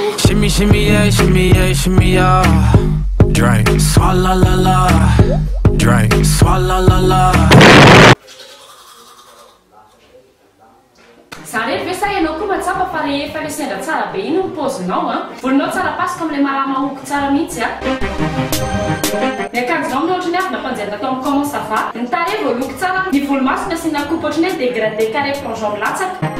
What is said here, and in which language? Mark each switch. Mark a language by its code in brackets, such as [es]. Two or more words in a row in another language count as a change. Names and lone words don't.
[en] Shimmy, shimmy, yeah, shimmy, yeah, shimmy, yeah. Drink, swalla la la. Drink, swalla la la. [mg] Zarery ve sa ianao koa matsapa fa rehefa le sendra tsara be iny ny pozinao a volinao tsara pasika amin'ilay malamahoky tsara mihitsy a ny akanjonao amin'ny ohatrany avy nampanjaina tao amin'ny [fr] comment ça va [mg] ny tarehy voaloky tsara ny volomasina sy na coupe ohatrany hoe [fr] dégradé carré plongeon [mg] milatsaka